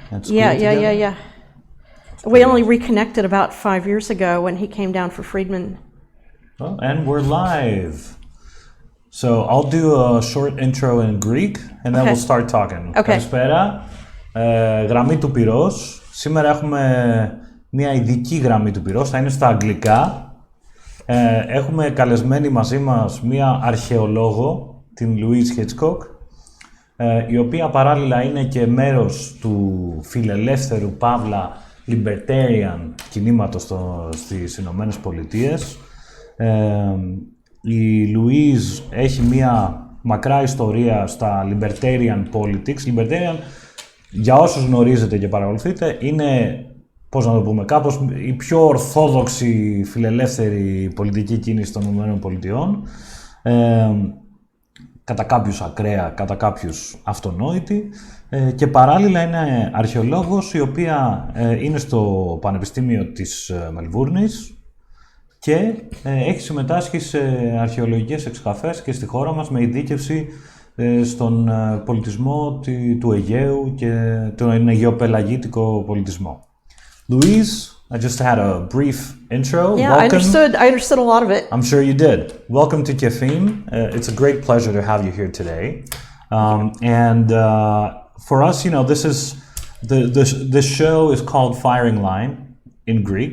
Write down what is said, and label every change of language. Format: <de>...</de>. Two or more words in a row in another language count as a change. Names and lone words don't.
<en>at school Yeah. We only reconnected about 5 years ago when he came down for Friedman. Oh, and we're live. So I'll do a short intro in Greek and then we'll start talking. Okay.</en> <el>Καλησπέρα. Γραμμή του Πυρός. Σήμερα έχουμε μια ειδική γραμμή του Πυρός, θα είναι στα αγγλικά. Έχουμε καλεσμένη μαζί μας μια αρχαιολόγο, την Louise Hitchcock, η οποία παράλληλα είναι και μέρος του φιλελεύθερου παύλα libertarian κινήματος στις Ηνωμένες Πολιτείες. Η Louise έχει μια μακρά ιστορία στα</el> <en>libertarian politics.</en> <el>Libertarian, για όσους γνωρίζετε και παρακολουθείτε, είναι, πώς να το πούμε, κάπως η πιο ορθόδοξη φιλελεύθερη πολιτική κίνηση των Ηνωμένων Πολιτειών. Κατά κάποιους ακραία, κατά κάποιους αυτονόητη. Και παράλληλα είναι αρχαιολόγος, η οποία είναι στο Πανεπιστήμιο της Μελβούρνης και έχει συμμετάσχει σε αρχαιολογικές εξκαφές και στη χώρα μας με ειδίκευση στον πολιτισμό του Αιγαίου και τον αιγαιοπελαγίτικο πολιτισμό.</el> <en>Louise, I just had a brief intro. Yeah, Welcome. I understood a lot of it. I'm sure you did. Welcome to ΚΕΦίΜ. It's a great pleasure to have you here today. For us, you know, this show is called Firing Line in Greek.</en>